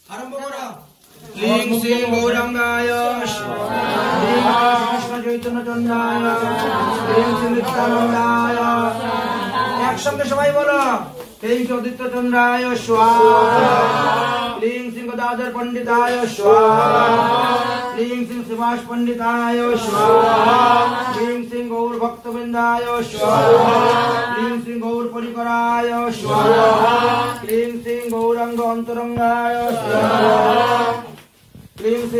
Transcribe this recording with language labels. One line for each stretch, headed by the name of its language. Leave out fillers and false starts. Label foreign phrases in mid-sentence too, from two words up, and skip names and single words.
Bangla: আরম্ভ করো।
Sanskrit: क्लीं श्रीं गौरांगाय स्वाहा, कृष्ण चैतन्य चंद्राय, क्लीं श्रीं नित्यानंदाय।
Bangla: একসঙ্গে সবাই বলো।
Sanskrit: क्लीं श्री उदित चंद्राय स्वाहा, क्लीं श्री गदाधर पंडिताय स्वाहा, क्लीं श्री सुभाष पंडिताय स्वाहा, क्लीं श्री गौर भक्तवृंदाय स्वाहा, क्लीं श्री गौर परिकराय स्वाहा, क्लीं श्री गौरांग अंतरंगाय स्वाहा, क्लीं श्री